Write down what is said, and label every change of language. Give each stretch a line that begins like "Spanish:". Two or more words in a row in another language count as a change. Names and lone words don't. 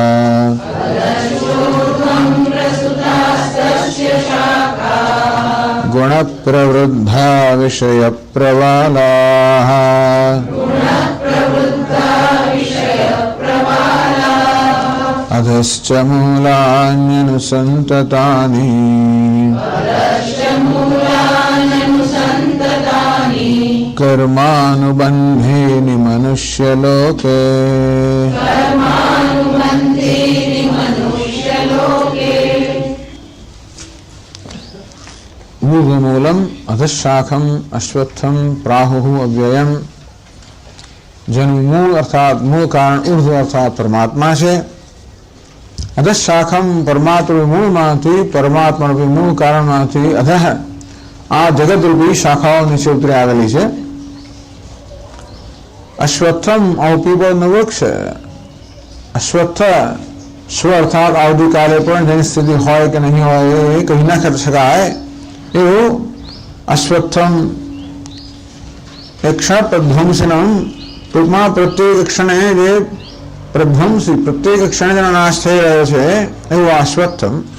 Sanskrit: गुणप्रवृद्धा विषयप्रवालाः अध अधश्च मूलान्यनुसन्ततानि कर्मानुबन्धेनि मनुष्यलोके ऊर्ध्वमूलम अधशाखम अश्वत्थम प्राहुः अव्ययम।
Gujarati: જેનું મૂળ અર્થાત મૂળ કારણ ઉર્ધ્વ અર્થાત પરમાત્મા છે, અધશાખમ પરમાત્મા મૂળમાંથી પરમાત્મારૂપી મૂળ કારણમાંથી અધઃ આ જગતરૂપી શાખાઓ નીચે ઉતરી આવેલી છે। અશ્વત્થમ પીપળનું વૃક્ષ, અશ્વત્થ સ્વ અર્થાત આવતીકાલે પણ જેની સ્થિતિ હોય કે નહીં હોય એ કહી ના કરી શકાય એવું અશ્વત્થમ એક ક્ષણ પ્રધ્વંસનમ ટૂંકમાં પ્રત્યેક ક્ષણે જે પ્રધ્વંસી પ્રત્યેક ક્ષણે જેનો નાશ થઈ રહ્યો છે એવું અશ્વત્થમ।